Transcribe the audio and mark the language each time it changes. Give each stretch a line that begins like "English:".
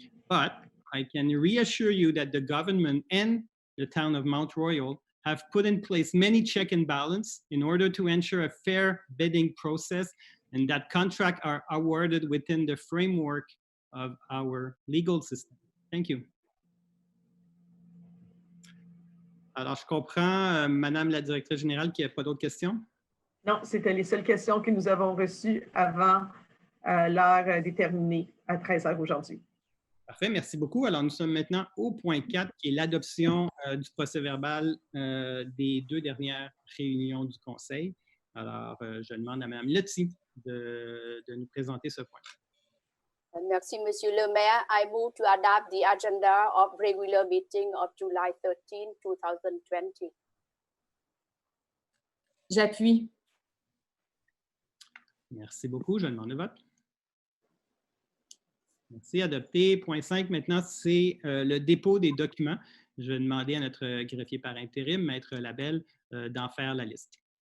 English: But I can reassure you that the government and the town of Mount Royal have put in place many check and balance in order to ensure a fair bidding process and that contracts are awarded within the framework of our legal system. Thank you.
French: Alors, je comprends, Madame la Directrice Générale, qu'il n'y a pas d'autres questions? Non, c'était les seules questions que nous avons reçues avant l'heure déterminée à 13 heures aujourd'hui. Parfait, merci beaucoup. Alors, nous sommes maintenant au point 4, qui est l'adoption du procès-verbal des 2 dernières réunions du Conseil. Alors, je demande à Mme Letty de nous présenter ce point. Merci, Monsieur le Maire.
English: I move to adopt the agenda of regular meeting of July 13, 2020.
French: J'appuie. Merci beaucoup. Je demande le vote. Merci. Adopté. Point 5, maintenant, c'est le dépôt des documents. Je vais demander à notre greffier par intérim, Maître Labelle, d'en faire la liste.